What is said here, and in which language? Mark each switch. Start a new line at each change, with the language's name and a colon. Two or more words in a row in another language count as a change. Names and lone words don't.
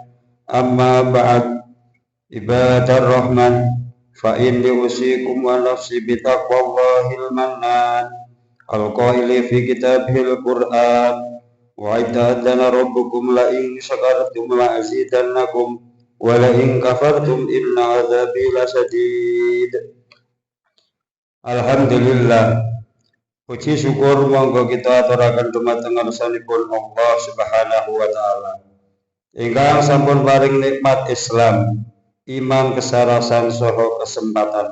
Arabic: أما بعد، عباد الرحمن، فإني أوصيكم ونفسي بتقوى الله المنان القائل في كتابه القرآن وإذ تأذن ربكم لئن شكرتم لأزيدنكم ولئن كفرتم إن عذابي لشديد.
Javanese: Alhamdulillah, puji syukur monggo kita aturaken dumateng ngarsanipun Allah
Arabic: سبحانه وتعالى
Javanese: ingkang sampun paring nikmat Islam, iman, kesarasan saha kesempatan.